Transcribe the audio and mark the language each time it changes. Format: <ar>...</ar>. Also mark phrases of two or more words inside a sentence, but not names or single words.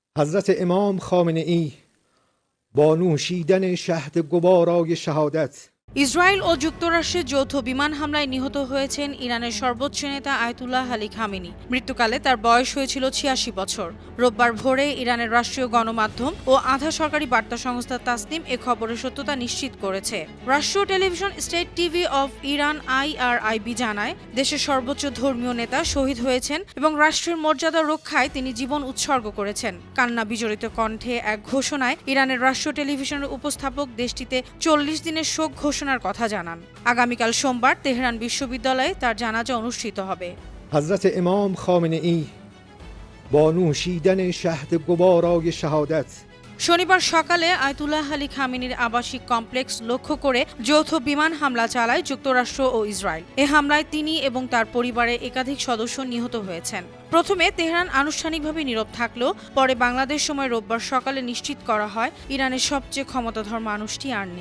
<fa>حضرت امام خامنه ای با نوشیدن شهد گوارای شهادت</fa> <bn>ইসরায়েল ও যুক্তরাষ্ট্রের যৌথ বিমান হামলায় নিহত হয়েছেন ইরানের সর্বোচ্চ নেতা আয়াতুল্লাহ আলী খামেনি। মৃত্যুকালে তার বয়স হয়েছিল ৮৬ বছর। রোববার ভোরে ইরানের রাষ্ট্রীয় গণমাধ্যম ও আধা সরকারি বার্তা সংস্থা তাসনিম এ খবরের সত্যতা নিশ্চিত করেছে। রাষ্ট্রীয় টেলিভিশন</bn> <en>State TV of Iran</en> <bn>IRIB জানায়, দেশের সর্বোচ্চ ধর্মীয় নেতা শহীদ হয়েছেন এবং রাষ্ট্রের মর্যাদা রক্ষায় তিনি জীবন উৎসর্গ করেছেন। কান্না বিজড়িত কণ্ঠে এক ঘোষণায় ইরানের রাষ্ট্রীয় টেলিভিশনের উপস্থাপক দেশটিতে ৪০ দিনের শোক ঘোষণার কথা জানান। আগামীকাল সোমবার তেহরান বিশ্ববিদ্যালয়ে তার জানাজা অনুষ্ঠিত হবে।</bn> <fa>حضرت امام خامنه ای با نوشیدن شهد گوارای شهادت</fa> <bn>শনিবার সকালে আয়াতুল্লাহ আলী খামেনির আবাসিক কমপ্লেক্স লক্ষ্য করে যৌথ বিমান হামলা চালায় যুক্তরাষ্ট্র ও ইসরায়েল। এ হামলায় তিনি এবং তার পরিবারের একাধিক সদস্য নিহত হয়েছেন। প্রথমে তেহরান আনুষ্ঠানিকভাবে নীরব থাকলেও পরে বাংলাদেশ সময় রোববার সকালে নিশ্চিত করা হয় ইরানের সবচেয়ে ক্ষমতাধর মানুষটি আর নেই।</bn>